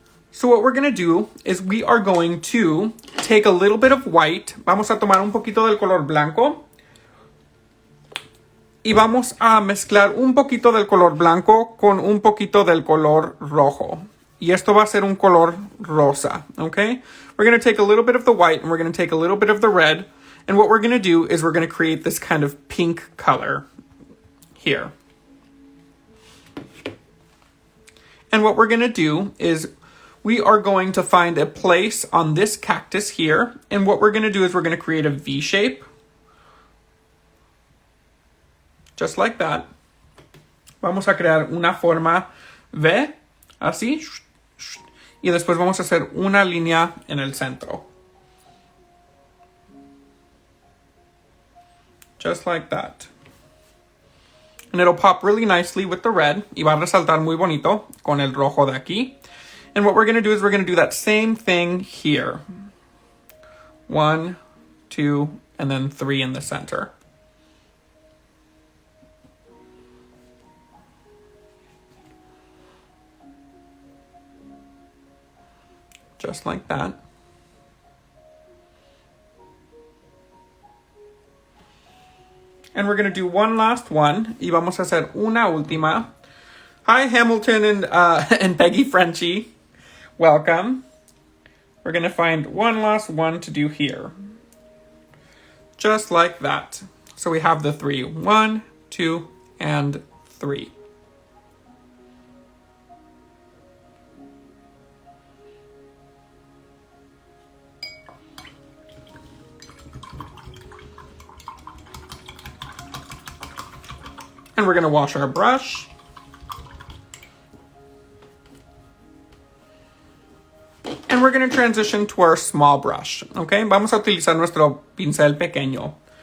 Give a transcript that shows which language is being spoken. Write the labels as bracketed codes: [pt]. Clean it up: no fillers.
[en] So what we're going to do is we are going to take a little bit of white. [es] Vamos a tomar un poquito del color blanco. Y vamos a mezclar un poquito del color blanco con un poquito del color rojo. Y esto va a ser un color rosa, okay? [en] We're going to take a little bit of the white and we're going to take a little bit of the red. And what we're going to do is we're going to create this kind of pink color here. And what we're going to do is we are going to find a place on this cactus here. And what we're going to do is we're going to create a V shape. Just like that. [es] Vamos a crear una forma V, así. Y después vamos a hacer una línea en el centro. [en] Just like that. And it'll pop really nicely with the red. [es] Y va a resaltar muy bonito con el rojo de aquí. [en] And what we're going to do is we're going to do that same thing here. 1, 2, and then 3 in the center. Just like that. And we're going to do one last one. [es] Y vamos a hacer una última. [en] Hi, Hamilton and Peggy Frenchie. Welcome. We're going to find one last one to do here. Just like that. So we have the 3. 1, 2, and 3. And we're going to wash our brush. And we're going to transition to our small brush, okay? [es] Vamos a utilizar nuestro pincel pequeño.